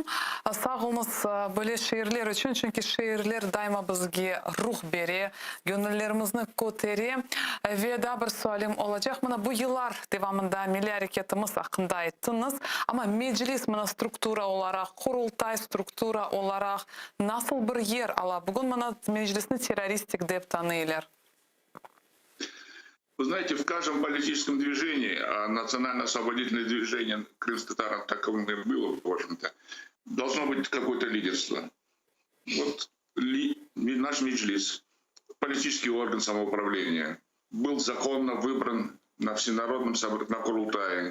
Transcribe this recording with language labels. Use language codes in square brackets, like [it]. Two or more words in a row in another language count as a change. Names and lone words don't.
[crh] Sağ olunuz böyle şiirler için. Çünkü şiirler daima bizge ruh beri, gönüllerimizni kotere. Ve daha bir sualim olacak. Mana bu yıllar devamında Milli Hareketimiz hakkında ayttınız. Ama meclis mana struktura olarak, kurultay struktura olarak nasıl bir yer ala? Bugün mana meclisni terroristik deb tanıyırlar. [ru] Вы знаете, в каждом политическом движении, а национально-освободительное движение крымских татар таковым и было, в общем-то, должно быть какое-то лидерство. Вот наш меджлис, политический орган самоуправления, был законно выбран на всенародном собрании, на Курултае.